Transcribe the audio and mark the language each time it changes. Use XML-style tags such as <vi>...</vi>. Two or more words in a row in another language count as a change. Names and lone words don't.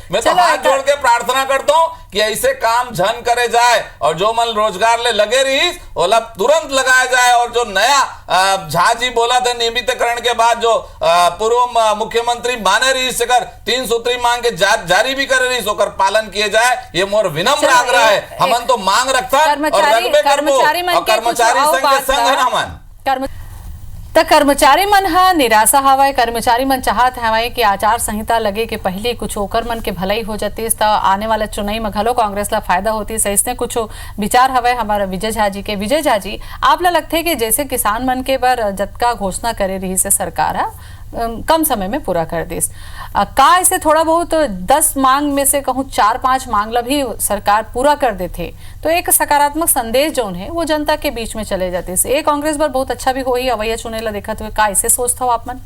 <hne>मैं तो हाथ जोड़ के प्रार्थना करता हूँ कि ऐसे काम झन करे जाए और जो मन रोजगार ले लगे रही ओला तुरंत लगाया जाए। और जो नया झा जी बोला था नियमितीकरण के बाद जो पूर्व मुख्यमंत्री माने रही 3 सूत्री मांग के जारी भी रही सोकर पालन किए जाए, ये मोर विनम्र आग्रह है। हमन तो मांग रखता और रखबे करबो और कर्मचारी संघ के संग है हमन। तो कर्मचारी मन हा निराशा हवाए, कर्मचारी मन चाहत हवाए कि आचार संहिता लगे के पहले कुछ ओकर मन के भलाई हो जाती तो आने वाला चुनाई में घलो कांग्रेस ला फायदा होती। सही से कुछ विचार हवाए हमारा विजय झा जी के। विजय झा जी, आप ला लगते कि जैसे किसान मन के बर जतका घोषणा करे रही से सरकार है कम समय में पूरा कर दिस, का ऐसे थोड़ा बहुत 10 मांग में से कहूँ 4-5 मांग ला भी सरकार पूरा कर देते तो एक सकारात्मक संदेश जो है वो जनता के बीच में चले जाते से कांग्रेस पर बहुत अच्छा भी हो ही अवैया चुने ला देखा तो का ऐसे सोचता हो आप मन?</hne>